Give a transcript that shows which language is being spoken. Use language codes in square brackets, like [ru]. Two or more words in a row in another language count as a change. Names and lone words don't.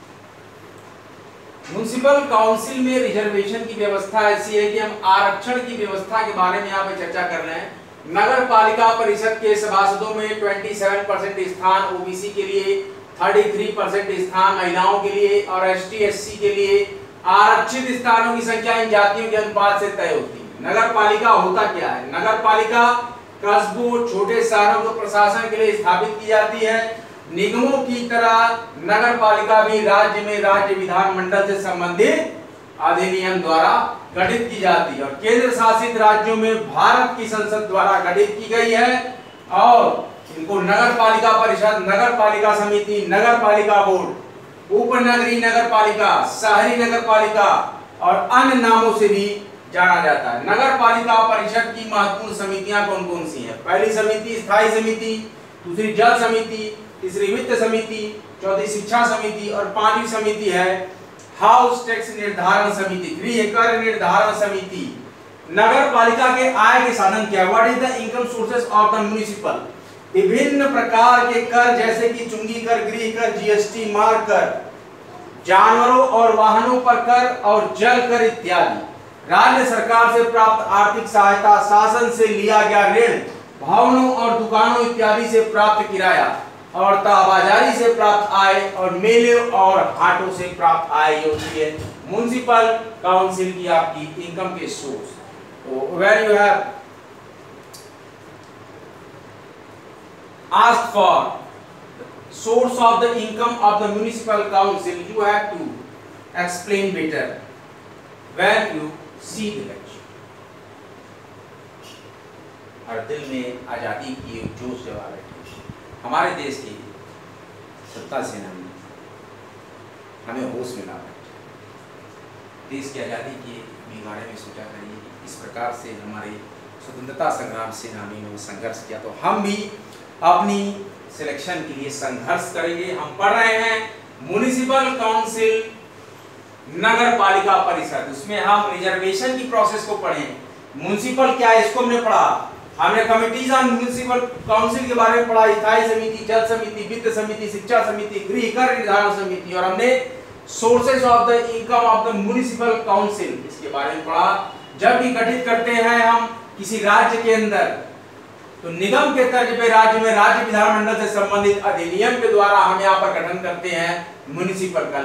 [en] municipal council [hi] में रिजर्वेशन की व्यवस्था ऐसी है कि हम आरक्षण की व्यवस्था के बारे में यहाँ पे चर्चा कर रहे हैं। नगर पालिका परिषद के सभासदों में 27% स्थान ओबीसी के लिए, 33% स्थान महिलाओं के लिए और एसटी एससी के लिए आरक्षित स्थानों की संख्या इन जातियों के अनुपात से तय होती है। नगर पालिका होता क्या है? नगर पालिका कस्बों, छोटे शहरों के प्रशासन के लिए स्थापित की जाती है। निगमों की तरह नगर पालिका भी राज्य में राज्य विधानमंडल से संबंधित अधिनियम द्वारा गठित की जाती है और केंद्र शासित राज्यों में भारत की संसद द्वारा गठित की गई है और इनको नगर पालिका परिषद, नगर पालिका समिति, नगर पालिका बोर्ड, उपनगरीय नगर पालिका, शहरी नगर पालिका और अन्य नामों से भी जाना जाता है। नगर पालिका परिषद की महत्वपूर्ण समितियां कौन कौन सी हैं? पहली समिति स्थायी समिति, दूसरी जल समिति, तीसरी वित्त समिति, चौथी शिक्षा समिति और पांचवी समिति है [en] house tax [hi] निर्धारण समिति, गृह कर निर्धारण समिति। नगर पालिका के आय के साधन क्या? [en] What is the income sources of the municipal? [hi] विभिन्न प्रकार के कर जैसे कि चुंगी कर, गृह कर, जीएसटी, मार्ग कर, जानवरों और वाहनों पर कर और जल कर इत्यादि। राज्य सरकार से प्राप्त आर्थिक सहायता, शासन से लिया गया ऋण, भवनों और दुकानों इत्यादि से प्राप्त किराया और तहबाजारी से प्राप्त आय और मेले और हाटों से प्राप्त आय होती है [en] municipal council [hi] की आपकी इनकम के सोर्स। [en] तो where you have asked for source of the income of the municipal council, you have to explain better when you see the lecture। [hi] और दिल में आजादी की एक जोश जगा बैठी। हमारे देश की सत्ता सेनानी हमें होश में ला बैठे। देश की आजादी के बारे में सोचा करिए, इस प्रकार से हमारे स्वतंत्रता संग्राम सेनानियों ने संघर्ष किया, तो हम भी अपनी सिलेक्शन के लिए संघर्ष करेंगे। हम पढ़ रहे हैं [en] municipal council, [hi] नगर पालिका परिषद, उसमें हम रिजर्वेशन की प्रोसेस को पढ़े। म्युनिसिपल क्या है इसको हमने पढ़ा, हमने [en] committees on municipal council [hi] के बारे में पढ़ा, स्थायी समिति, जल समिति, वित्त समिति, शिक्षा समिति, गृह कर निर्धारण समिति, और हमने [en] sources of the income of the municipal council [hi] इसके बारे में पढ़ा। जब भी गठित करते हैं हम किसी राज्य के अंदर तो निगम के तर्ज पे राज्य में राज्य विधानमंडल से संबंधित अधिनियम के द्वारा हम यहाँ पर गठन करते हैं म्युनिसिपल का।